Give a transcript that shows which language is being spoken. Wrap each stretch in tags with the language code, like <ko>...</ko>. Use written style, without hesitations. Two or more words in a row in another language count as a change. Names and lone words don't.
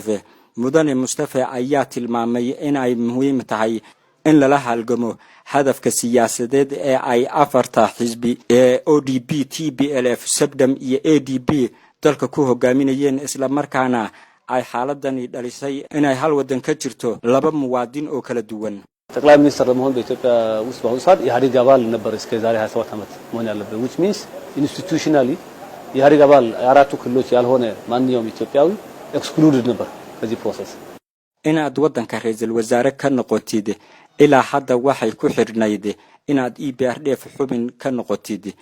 <so>mudane Mustafa ayaa tilmaamay in ay muhiim tahay in lala halgamo hadafka siyaasadeed ee ay afarta xisbi ee ODP, TPLF, SEBDM iyo ADP dalka ku hogaaminayeen, isla markaana ay xaaladani dhalisay in ay hal wadan ka jirto laba muwaadin oo kala duwan.</so> <am>ጠቅላይ ሚኒስትር ለመሆን በኢትዮጵያ ውስጥ በአሁኑ ሰዓት የኢህአዴግ አባል ነበር እስከ ዛሬ 27 ዓመት መሆን ያለበት</am> <en>which means institutionally</en> <am>የኢህአዴግ አባል አራቱ ክልሎች ያልሆነ ማንኛውም ኢትዮጵያዊ ኤክስክሉድድ ነበር ከዚህ ፕሮሰስ።</am> <so>inaad wadanka ra'iisul wasaare ka noqotid ilaa hadda waxay ku xirnayd inaad EPRDF xubin ka noqotid.</so>